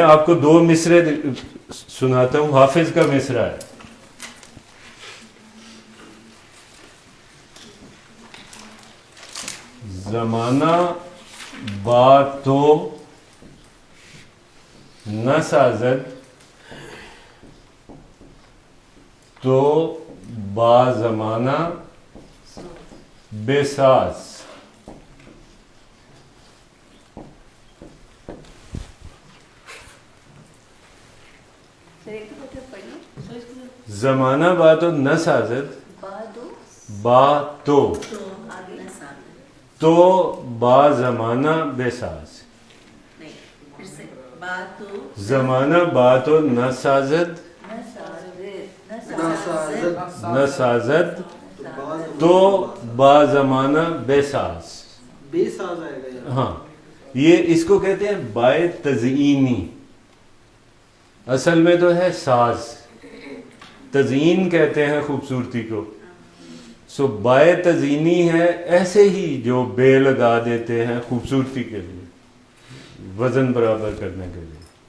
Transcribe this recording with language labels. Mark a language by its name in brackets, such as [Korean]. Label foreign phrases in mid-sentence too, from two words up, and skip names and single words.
[Urdu] آپ کو 2 مصرے سناتا ہوں, حافظ کا مصرع ہے. [Persian] زمانہ بات تو نہ سازد تو با زمانہ بے ساز. زمانہ باتو نہ سازد با تو با زمانہ بے ساز. زمانہ باتو نہ سازد نہ سازد تو با زمانہ بے ساز. بے ساز [Urdu] آئے گا. ہاں, یہ اس کو کہتے ہیں بائے تزئینی, اصل میں تو ہے ساز, تزئین کہتے ہیں خوبصورتی کو. سو بائے تزئینی ہے ایسے ہی جو بے لگا دیتے ہیں خوبصورتی کے لیے, وزن برابر کرنے کے لیے.